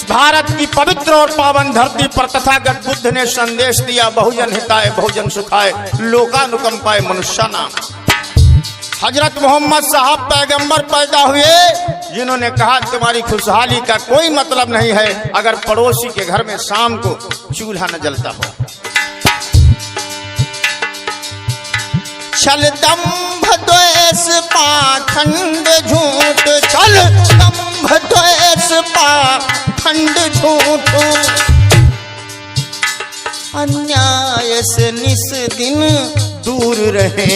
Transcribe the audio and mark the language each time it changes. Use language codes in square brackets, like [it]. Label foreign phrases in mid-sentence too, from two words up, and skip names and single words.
[hi] भारत की पवित्र और पावन धरती पर तथागत बुद्ध ने संदेश दिया, [sa] बहुजन हिताय बहुजन सुखाय लोकानुकंपाय मनुष्याणाम। [hi] हजरत मोहम्मद साहब पैगंबर पैदा हुए, जिन्होंने कहा तुम्हारी खुशहाली का कोई मतलब नहीं है अगर पड़ोसी के घर में शाम को चूल्हा न जलता हो। छल दंभ द्वेष पाखंड झूठ, छल दंभ द्वेष पाखंड झूठ, अन्याय से निस दिन दूर रहे।